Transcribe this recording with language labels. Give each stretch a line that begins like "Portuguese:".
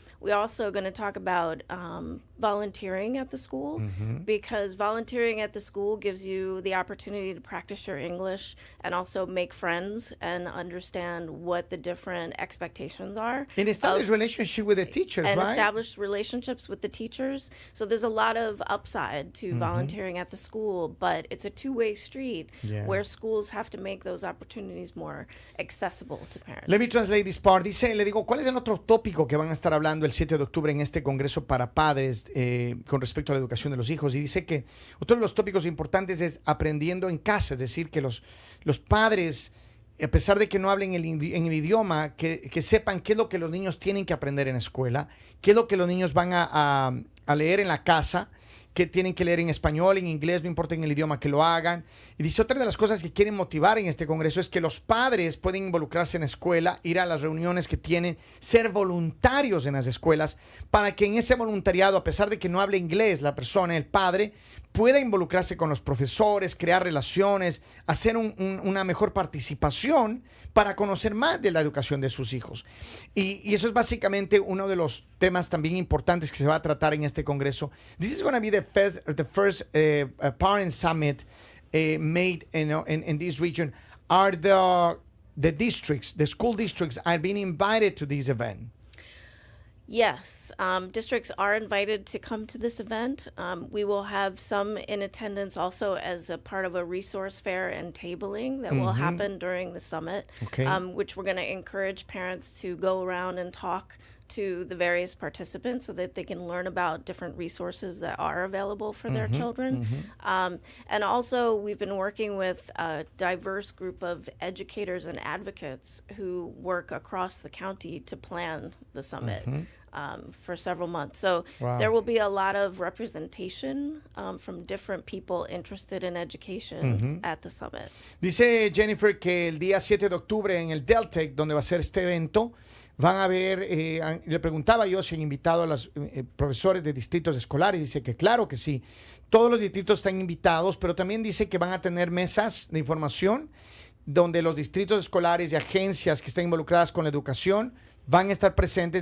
English: We're also going to talk about volunteering at the school, because volunteering at the school gives you the opportunity to practice your English and also make friends and understand what the different expectations are. And establish relationship with the teachers, And right? establish relationships with the teachers. So there's a lot of upside to volunteering at the school, but it's a two-way street where schools have to make those opportunities more accessible to parents. Let me translate this part.
Spanish: Dice, le digo, ¿cuál es el otro tópico que van a estar hablando el 7 de octubre en este Congreso para Padres con respecto a la educación de los hijos? Y dice que otro de los tópicos importantes es aprendiendo en casa, es decir, que los padres, a pesar de que no hablen en el idioma, que sepan qué es lo que los niños tienen que aprender en la escuela, qué es lo que los niños van a leer en la casa, que tienen que leer en español, en inglés, no importa en el idioma que lo hagan. Y dice, otra de las cosas que quieren motivar en este congreso es que los padres pueden involucrarse en la escuela, ir a las reuniones que tienen, ser voluntarios en las escuelas, para que en ese voluntariado, a pesar de que no hable inglés la persona, el padre, pueda involucrarse con los profesores, crear relaciones, hacer una mejor participación para conocer más de la educación de sus hijos. Y eso es básicamente uno de los temas también importantes que se va a tratar en este congreso.
English: This is going to be the first parent summit made in this region. Are the districts, the school districts are being invited to this event? Yes, districts are invited to come to this event. We will have some in attendance also as a part of a resource fair and tabling that will happen during the summit, Okay. Which we're going to encourage parents to go around and talk to the various participants so that they can learn about different resources that are available for their children. And also, we've been working with a diverse group of educators and advocates who work across the county to plan the summit for several months. So Wow. there will be a lot of representation from different people interested in education at the summit.
Spanish: Dice Jennifer que el día 7 de octubre en el Deltec, donde va a ser este evento, van a ver, le preguntaba yo si han invitado a los profesores de distritos escolares. Dice que claro que sí. Todos los distritos están invitados, pero también dice que van a tener mesas de información donde los distritos escolares y agencias que están involucradas con la educación van a estar presentes.